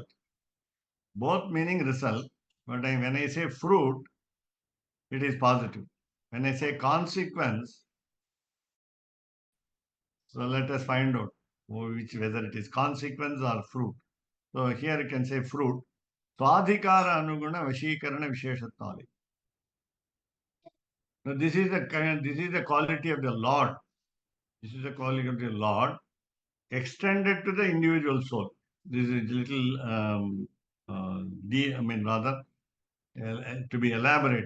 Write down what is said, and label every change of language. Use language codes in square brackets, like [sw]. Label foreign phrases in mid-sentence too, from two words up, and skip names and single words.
[en] Both meaning result, but when I say fruit, it is positive. When I say consequence, so let us find out whether it is consequence or fruit. So here you can say fruit. [sa] Swadhikara anuguna vashikarana visheshatali. [en] Now this is the quality of the Lord. This is the quality of the Lord extended to the individual soul. This is little to be elaborate.